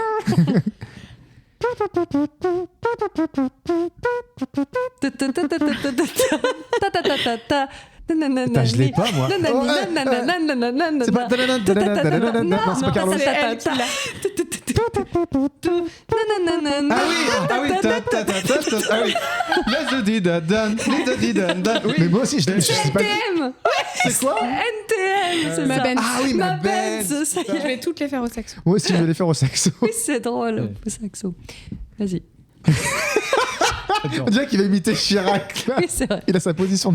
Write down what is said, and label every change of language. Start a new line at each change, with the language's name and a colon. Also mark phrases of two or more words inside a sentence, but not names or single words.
French: Putain, je l'ai pas, moi. Oh, c'est pas. Non, c'est pas Carlos. C'est elle qui l'a. Ah oui, ah oui.
English: Let's do da dan, let's do da dan.
French: Oui. Mais moi aussi, je sais pas. NTM. C'est quoi NTM, c'est Ma ça. Benz. Ah oui, ma Benz, ça y Je est. vais toutes les faire au saxo. Moi aussi, je vais les faire au saxo. Oui, c'est drôle, au saxo. Vas-y. On dirait qu'il va imiter Chirac. Oui, c'est vrai. Il a sa position de